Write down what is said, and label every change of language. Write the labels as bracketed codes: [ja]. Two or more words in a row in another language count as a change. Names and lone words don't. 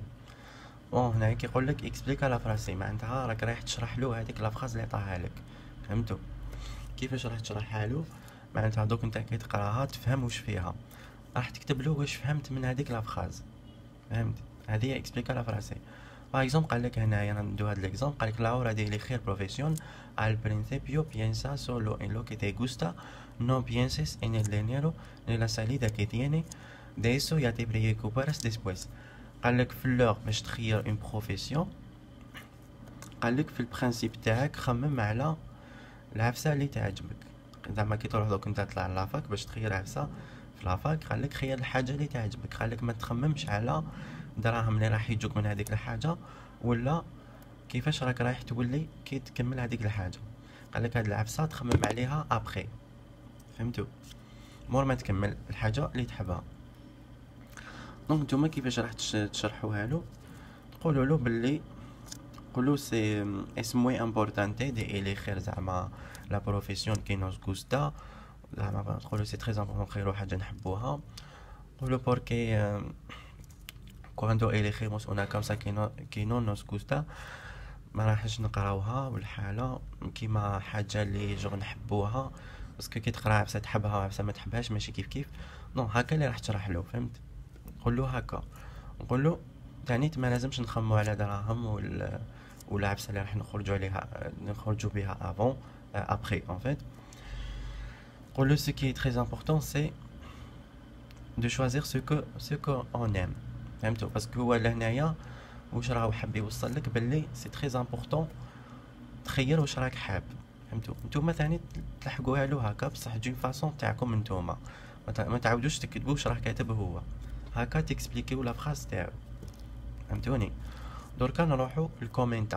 [ar] بون هنايا كيقول لك اكسبليك على فراسي معناتها راك رايح تشرح له هذيك [fr] la phrase [ar] اللي عطاها لك. فهمتوا كيفاش راح تشرحها له؟ معناتها دوك انت كي تقراها تفهم واش فيها، راح تكتب له واش فهمت من هذيك [fr] la phrase. [ar] فهمت؟ هذه هي [es] explica la frase. [fr] par exemple [ar] قال لك هنايا ندو هاد ليكزومبل، قال لك [es] لا hora de elegir profesión al principio piensa solo en lo que te gusta, no pienses en el dinero ni la salida que tiene, de eso ya te preocuparás después. [ar] قال لك في اللور باش تخير [fr] une profession, [ar] قال لك في البرانسيب تاعك خمم على العفسه اللي تعجبك. زعما كي تروح دوك انت تطلع لافاك باش تخير عفسه في لافاك، قال لك خير الحاجه اللي تعجبك. قال لك ما تخممش على دراهم اللي راح يجوك من هذيك الحاجه ولا كيفاش راك رايح تولي كي تكمل هذيك الحاجه. قال لك هاد العفسه تخمم عليها ابخي. فهمتوا؟ مور ما تكمل الحاجه اللي تحبها. دونك نتوما كيفاش راح تشرحوها له؟ تقولوا له باللي قولوا [es] سي es muy importante de elegir زعما la profesión que nos gusta. [ar] زعما تقولوا [fr] c'est très important [ar] نخيرو حاجه نحبوها. قولوا بوركي [es] cuando elegimos una causa que no nos gusta [ar] ما راحش نقراوها بالحاله كيما حاجه اللي جو نحبوها، باسكو كي تقرا عفسه تحبها وعفسه ما تحبهاش ماشي كيف كيف. نو هكا اللي راح تشرح له. فهمت؟ نقول له هكا، نقول له تاني ما لازمش نخمو على دراهم ولا عفسه اللي راح نخرجوا بها [fr] avant après. en fait [ar] نقول له [fr] ce qui est très important c'est de choisir ce que on aime. فهمتوا؟ [ar] باسكو هو لهنايا واش راهو حاب يوصل لك باللي [fr] c'est très important [ar] تخير واش راك حاب. فهمتوا؟ نتوما ثاني تلحقوها له هكا بصح [fr] d'une façon [ar] تاعكم نتوما، ما تعاودوش تكتبوا واش راه كاتب هو، هكا تكسبليكيو [fr] la phrase [ar] تاعو. فهمتوني؟ دركا نروحوا للكومنتا.